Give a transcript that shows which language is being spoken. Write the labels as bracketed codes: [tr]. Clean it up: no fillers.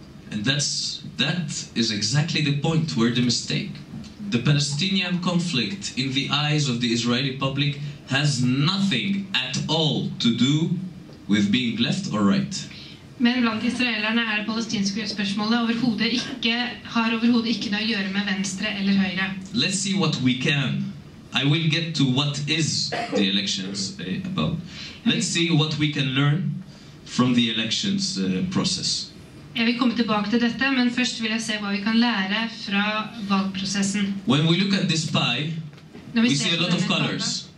[en] And that is exactly the point where the mistake. The Palestinian conflict in the eyes of the Israeli public has nothing at all to do with being left or right. [no] Men blant israelerne det palestinske spørsmålet har overhodet ikke noe å gjøre med venstre eller høyre. [en] Let's see what we can. I will get to what is the elections about. Let's see what we can learn from the elections process. [no] Jeg vil komme tilbake til dette, men først vil jeg se hva vi kan lære fra valgprosessen. When we look at this pie, we see a lot of colors.